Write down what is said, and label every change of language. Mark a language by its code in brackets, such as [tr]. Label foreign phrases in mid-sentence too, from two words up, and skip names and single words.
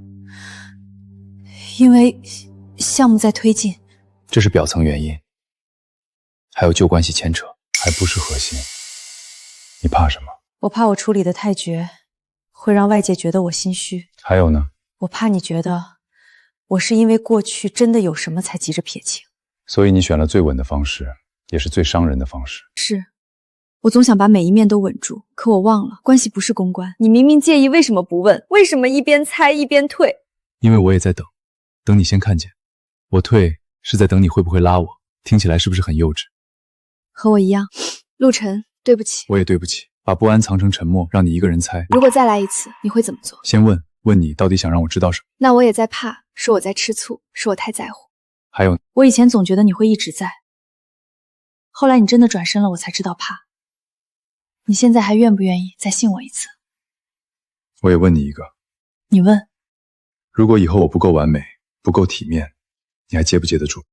[zh] 因為項目在推進。這是表層原因，還有舊關係牽扯，還不是核心。你怕什麼？我怕我處理得太絕，會讓外界覺得我心虛。還有呢？我怕你覺得我是因為過去真的有什麼才急着撇清。所以你選了最穩的方式，也是最傷人的方式。是，我總想把每一面都穩住，可我忘了，關係不是公關。你明明介意，為什麼不問？為什麼一邊猜一邊退？因為我也在等你先看見。我退是在等你會不會拉我，聽起來是不是很幼稚？和我一樣。陸晨，對不起。我也对不起，把不安藏成沉默，讓你一個人猜。如果再來一次，你會怎麼做？先問你到底想讓我知道什麼？那我也在怕，是我在吃醋，是我太在乎。還有，我以前總覺得你會一直在，後來你真的轉身了，我才知道怕。你現在還願不願意再信我一次？我也問你一個。你問。如果以後我不夠完美，不夠體面，你還接不接得住？